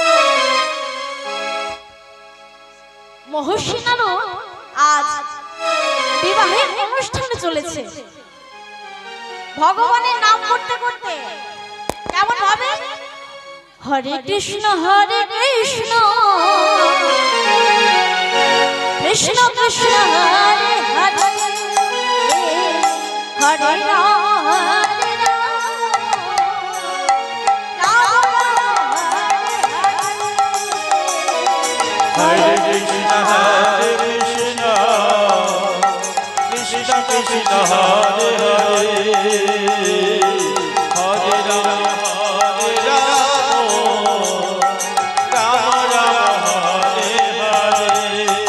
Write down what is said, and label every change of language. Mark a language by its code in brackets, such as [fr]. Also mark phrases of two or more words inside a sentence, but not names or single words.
[bn] মহর্ষি নারদ আজ বিবাহের অনুষ্ঠানে চলেছে। ভগবানের নাম করতে করতে কেমন ভাবে [sa] হরে কৃষ্ণ কৃষ্ণ কৃষ্ণ হরে হরে হরে রাম हरे कृष्ण हरे कृष्ण कृष्ण कृष्ण हरे हरे हरे राम हरे राम राम राम हरे हरे, Hare Rama, Hare Rama, Rama Rama, Hare Hare.